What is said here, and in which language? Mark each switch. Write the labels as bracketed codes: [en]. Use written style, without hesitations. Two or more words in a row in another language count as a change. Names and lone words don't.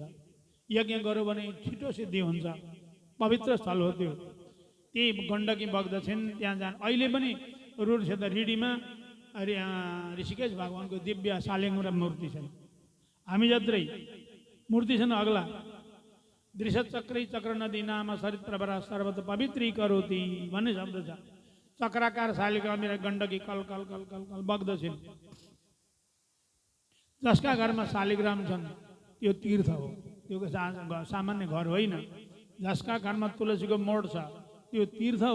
[ne] यज्ञ गर्यो भने छिटो सिद्धि हुन्छ। पवित्र स्थल हो त्यो। त्यही गण्डकी बग्दछन् त्यहाँ जान। अहिले पनि रुरु क्षेत्र रिडीमा ऋषिकेश भगवानको दिव्य सालिग्राम मूर्ति छन्। हामी जत्रै मूर्ति छन् अग्ला। [sa] दृशचक्रै चक्र नदी नाम सरित प्रवरा सर्वत पवित्री करोति [ne] भन्ने शब्द छ। चक्राकार शालिग्राम गण्डकी कल कल कल कल कल बग्दछन्। जसका घरमा शालिग्राम छन् त्यो तीर्थ हो। त्यो सामान्य घर होइन। जसका घरमा तुलसीको मोड छ त्यो तीर्थ हो।